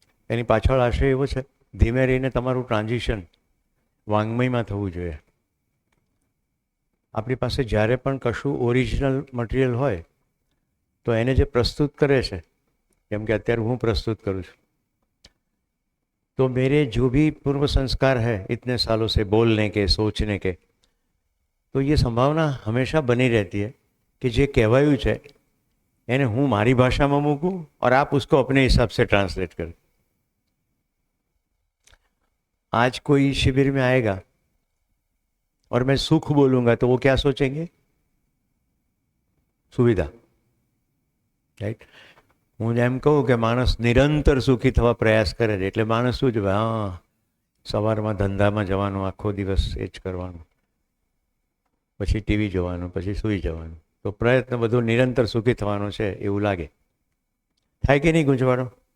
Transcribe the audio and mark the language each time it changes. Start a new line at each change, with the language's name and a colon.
Gujarati: એની પાછળ આશય એવો છે, ધીમે રહીને તમારું ટ્રાન્ઝિશન વાંગ્મયમાં થવું જોઈએ. આપણી પાસે જ્યારે પણ કશું ઓરિજિનલ મટીરિયલ હોય તો એને જે પ્રસ્તુત કરે છે, જેમ કે અત્યારે હું પ્રસ્તુત કરું છું,
Hindi: तो मेरे जो भी पूर्व संस्कार है इतने सालों से बोलने के, सोचने के, तो ये संभावना हमेशा बनी रहती है कि
Gujarati: जे कहवाયું છે એને હું મારી ભાષામાં મૂકું
Hindi: और आप उसको अपने हिसाब से ट्रांसलेट करें. आज कोई शिविर में आएगा और मैं सुख बोलूंगा तो वो क्या सोचेंगे? सुविधा. राइट.
Gujarati: હું એમ કહું કે માણસ નિરંતર સુખી થવા પ્રયાસ કરે છે એટલે માણસ શું છે, હા સવારમાં ધંધામાં જવાનું, આખો દિવસ એ જ કરવાનું, પછી ટીવી જોવાનું, પછી સૂઈ જવાનું, તો પ્રયત્ન બધો નિરંતર સુખી થવાનો છે એવું લાગે. થાય કે નહીં ગૂંચવાડો?